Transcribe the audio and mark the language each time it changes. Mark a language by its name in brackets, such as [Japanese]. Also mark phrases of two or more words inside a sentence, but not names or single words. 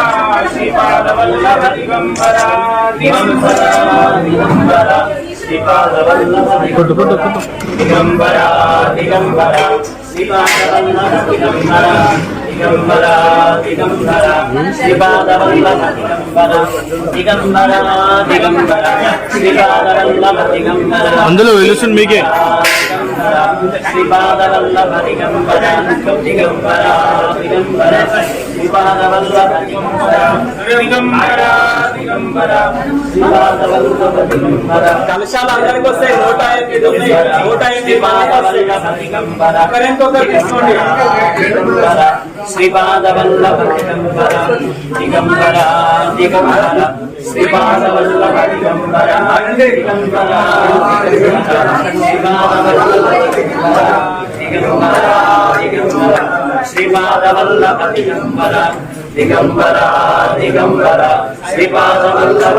[Sanskrit] श्रीपादवल्लभ दिगंबरा दिगंबरा दिगंबरा श्रीपादवल्लभ दिगंबरा दिगंबरा श्रीपादवल्लभ दिगंबरा दिगंबरा दिगंबरा श्रीपादवल्लभ दिगंबरा दिगंबरा दिगंबरा श्रीपादवल्लभ दिगंबरा [Telugu] అందులో వెలుసున్ మీకే [Sanskrit] श्रीपादवल्लभ दिगंबरा दिगंबरा दिगंबरा श्रीपादवल्लभ दिगंबरा दिगंबरा दिगंबरा श्रीपादवल्लभ दिगंबरा [Telugu] కలశాలు అందరికి వస్తాయి. 108 [Sanskrit] श्रीपादवल्लभ दिगंबरा [Telugu] కరెంట్ ఒకటి తీసుకోండి. [Sanskrit] श्रीपादवल्लभ दिगंबरा दिगंबरा दिगंबरा श्रीपादवल्लभ दिगंबरा दिगंबरा श्रीपादवल्लभ दिगंबरा दिगंबरा दिगंबरा श्रीपादवल्लभ दिगंबरा दिगंबरा दिगंबरा श्रीपादवल्लभ